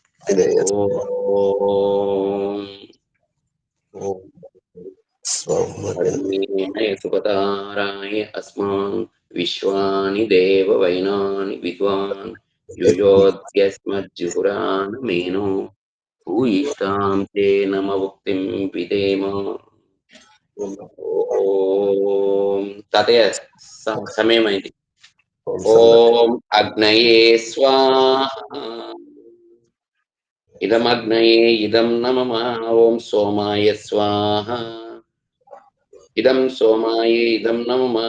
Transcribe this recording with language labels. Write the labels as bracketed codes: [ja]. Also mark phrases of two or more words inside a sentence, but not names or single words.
[sa] सुपताराय अस्मान् विश्वानि देववैनानि विद्वान् युयोद्यस्मज्जुहुरान् मेनो भूयिष्ठां ते नमवुक्तिं विधेम. [te] ఓం తాతయ్య సమయమైంది. [sa] ఓం అగ్నయే స్వాహ. ఇదమగ్నయే ఇదం నమః. ఓం సోమాయ స్వాహ. ఇదం సోమాయే ఇదం నమః.